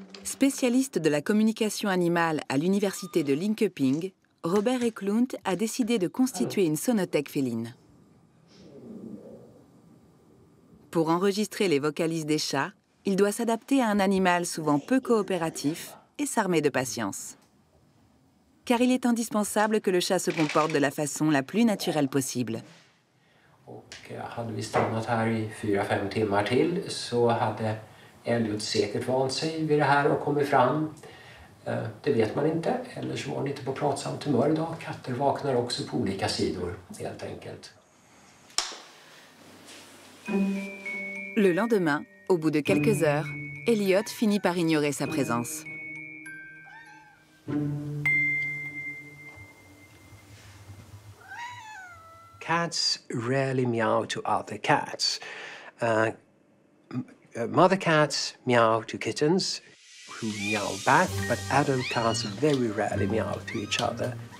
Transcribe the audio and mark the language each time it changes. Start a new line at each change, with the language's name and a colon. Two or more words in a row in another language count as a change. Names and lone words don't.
French: Spécialiste de la communication animale à l'université de Linköping, Robert Eklund a décidé de constituer une sonothèque féline. Pour enregistrer les vocalises des chats, il doit s'adapter à un animal souvent peu coopératif et s'armer de patience. Car il est indispensable que le chat se comporte de la façon la plus naturelle possible.
Swedish: Hade vi stannat här i 4-5 timmar till så hade Elliot säkert vant sig vid det här och kommit fram. Det vet man inte, eller så var han inte på pratsamt humör idag. Katter vaknar också på olika sidor, helt enkelt.
French: Le lendemain, au bout de quelques heures, Elliot finit par ignorer sa présence.
English: Cats rarely meow to other cats. Mother cats meow to kittens, who meow back, but adult cats very rarely meow to each other.